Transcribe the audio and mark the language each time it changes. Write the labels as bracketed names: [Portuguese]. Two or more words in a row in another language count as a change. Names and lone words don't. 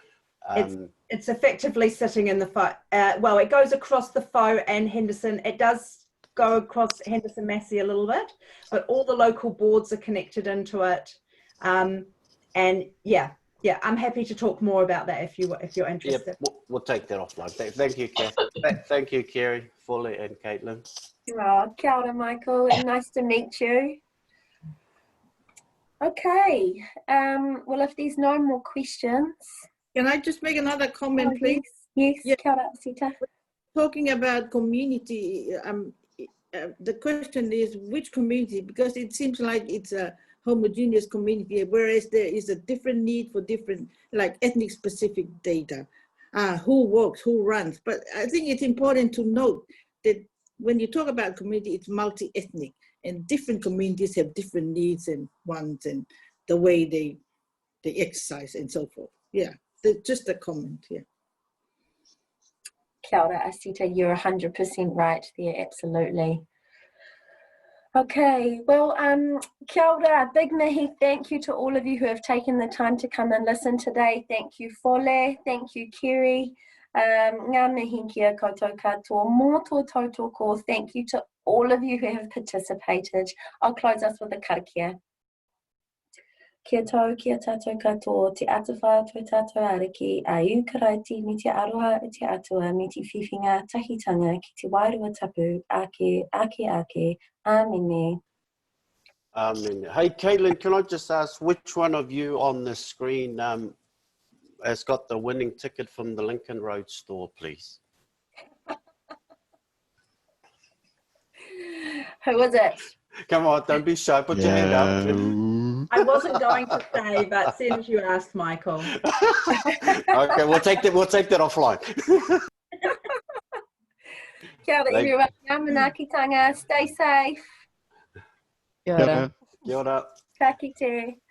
[English] It's effectively sitting in the Fole. Well, it goes across the Fole and Henderson. It does go across Henderson Massey a little bit, but all the local boards are connected into it. And yeah, I'm happy to talk more about that if you're interested. Yeah, we'll take that offline. Thank you, Kath. Thank you, Kerry, Fole, and Caitlin. [Māori] Oh, kia ora, [English] Michael, and nice to meet you. Okay, well, if there's no more questions. Can I just make another comment, please? Yes, Yeah. [Māori] kia ora, Sita. [English] Talking about community, the question is which community, because it seems like it's a homogeneous community, whereas there is a different need for different, like ethnic specific data, who works, who runs. But I think it's important to note that when you talk about community, it's multi-ethnic, and different communities have different needs and wants and the way they exercise and so forth. Yeah, just a comment here. [Māori] Kia ora, Asita, [English] you're 100% right there, absolutely. Okay, well, [Māori] kia ora, big mihi, [English] thank you to all of you who have taken the time to come and listen today. Thank you, Fole, thank you, Kerry. [Māori] Ngā mihi kia koutou katoa, mō tō tautoko. [English] Thank you to all of you who have participated. I'll close us with a karakia. [Māori] Kia tau, kia tātou katoa, te atawha tō tātou ariki, a iu karaiti me te aroha i te atua, me te whiwhinga tahitanga ki te wairua tapu, ake, amene. [English] Amen. Hey, Caitlin, can I just ask which one of you on the screen has got the winning ticket from the Lincoln Road store, please? Who was it? Come on, don't be shy. Put your hand up. I wasn't going to say, but soon as you asked, Michael. Okay, we'll take that offline. [Māori] Kia ora, everyone. Ngā manaakitanga. [English] Stay safe. [Māori] Kia ora. Kia ora. Ka kite.